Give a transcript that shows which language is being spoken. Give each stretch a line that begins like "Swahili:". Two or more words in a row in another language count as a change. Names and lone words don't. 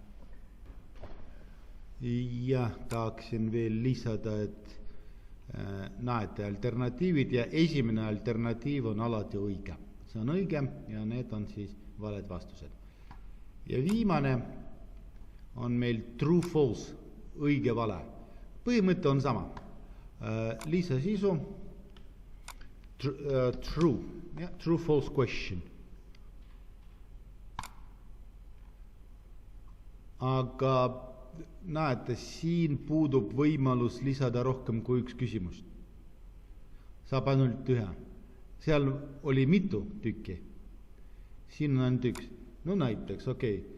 Estonian: Ja tahaksin veel lisada, et näete alternatiivid ja esimene alternatiiv on alati õige. See on õige ja need on siis valed vastused. Ja viimane on meil
English: true false,
Estonian: õige vale. Põhimõte on sama. Lisasisu,
English: true false question.
Estonian: Aga näete, siin puudub võimalus lisada rohkem kui üks küsimust. Saab ainult ühe. Seal oli mitu tükki. Siin on ainult üks. No näiteks, okei.